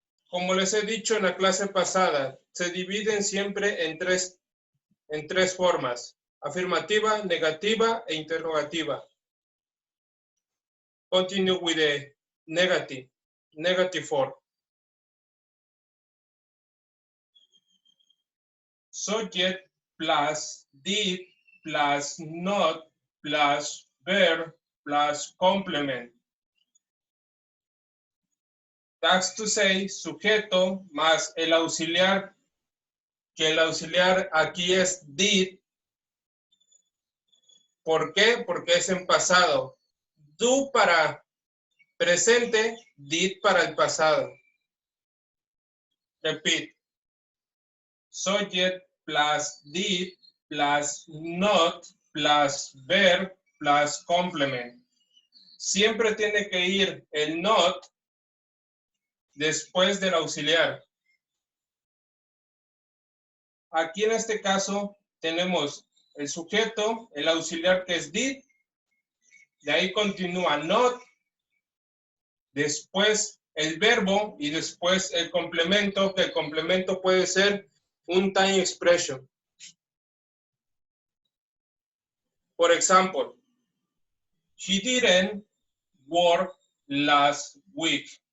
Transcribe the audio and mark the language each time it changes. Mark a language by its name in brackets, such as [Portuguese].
[Spanish] Como les he dicho en la clase pasada, se dividen siempre en tres formas: afirmativa, negativa e interrogativa. [English] Continue with the negative form. Subject plus did plus not plus verb plus complement. That's to say, [Spanish] sujeto más el auxiliar, que el auxiliar aquí es did. ¿Por qué? Porque es en pasado. Do para presente, did para el pasado. Repeat. [English] Subject plus did plus not plus verb plus complement. [Spanish] Siempre tiene que ir el not después del auxiliar. Aquí en este caso tenemos el sujeto, el auxiliar que es did, de ahí continúa not, después el verbo y después el complemento, que el complemento puede ser un time expression. Por ejemplo, [English] he didn't work last week.